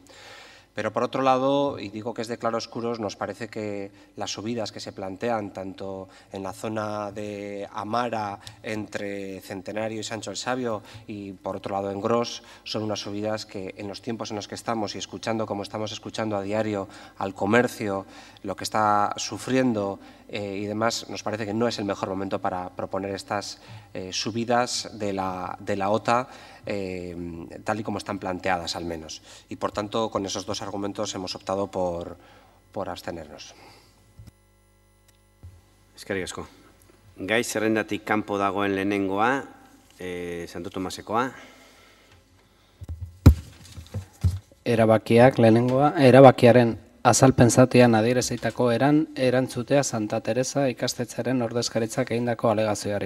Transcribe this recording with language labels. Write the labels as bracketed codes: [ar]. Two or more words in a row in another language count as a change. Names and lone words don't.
[es] Pero por otro lado, y digo que es de claroscuros, nos parece que las subidas que se plantean tanto en la zona de Amara entre Centenario y Sancho el Sabio y por otro lado en Gros son unas subidas que en los tiempos en los que estamos y escuchando como estamos escuchando a diario al comercio, lo que está sufriendo y demás, nos parece que no es el mejor momento para proponer estas subidas de la OTA tal y como están planteadas al menos. Y por tanto, con esos dos argumentos hemos optado por abstenernos. [eu] Eskerrik asko. Gai zerrendatik kanpo dagoen lehenengoa, Santo Tomasekoa. Erabakiak lehenengoa, erabakiaren azalpen zatian adierazitako erantzutea Santa Teresa ikastetxearen ordezkaritzak egindako alegazioari.